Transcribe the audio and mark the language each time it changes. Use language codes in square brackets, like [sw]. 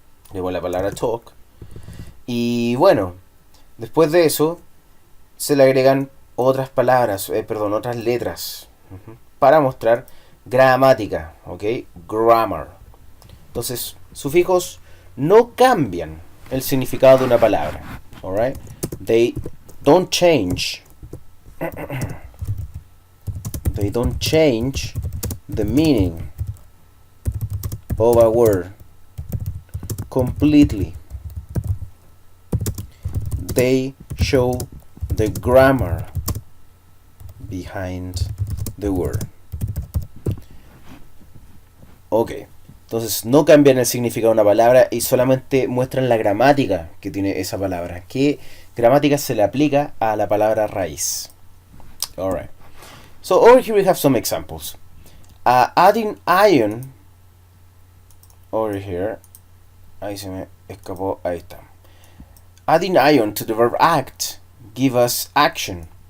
[es] Tenemos la palabra talk. Y bueno, después de eso se le agregan otras palabras, otras letras, para mostrar gramática, ¿ok? Grammar. Entonces, sufijos no cambian el significado de una palabra, alright? [en] They don't change. They don't change the meaning of a word completely. They show the grammar behind the word. [es] Ok, entonces no cambian el significado de una palabra y solamente muestran la gramática que tiene esa palabra. ¿Qué gramática se le aplica a la palabra raíz? [en] Alright. So over here we have some examples. Adding ion. Over here. [es] Ahí se me escapó. Ahí está. [en] Adding ion to the verb act give us action.